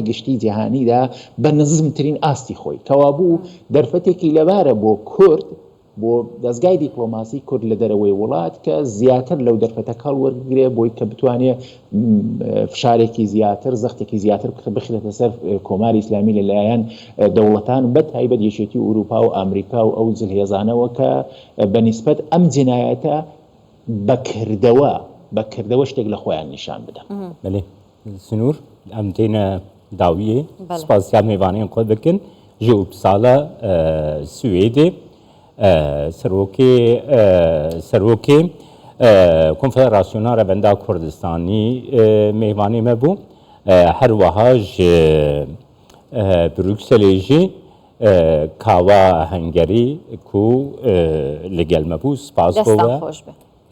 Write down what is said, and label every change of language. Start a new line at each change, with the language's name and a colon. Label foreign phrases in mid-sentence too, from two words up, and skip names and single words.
Central Kurdish: گشتی جیهانیدا بە نزمترین ئاستی خۆی کەوابوو دەرفەتێکی لەبارە بۆ کورد بۆ دەستگای دیپلۆماسی کورد لە دەرەوەی وڵات کە زیاتر لەو دەرفەتە کاڵ وەرگرێ بۆی کە بتوانێت فشارێکی زیاتر زەختێکی زیاتر بخرێتە سەر کۆماری ئیسلامی لەلایەن دەوڵەتان بە تایبەت یەکێتی ئوروپا و ئەمریکا و ئەو جلهێزانەوە کە بە نیسبەت ئەم جینایەتە بەکردەوە شتێک لە خۆیان نیشان بدەن.
Kurdish: بەڵێ سنوور ئەم تێنە داویێ سپاسیان میوانەیان خۆ بکەن ji Uppsala Swêdê Serokê Konfederasyona Revenda Kurdistanî mêvanê me bû her wiha ji Brükselê jî kawa hengerî ku li gel me bû spas bû.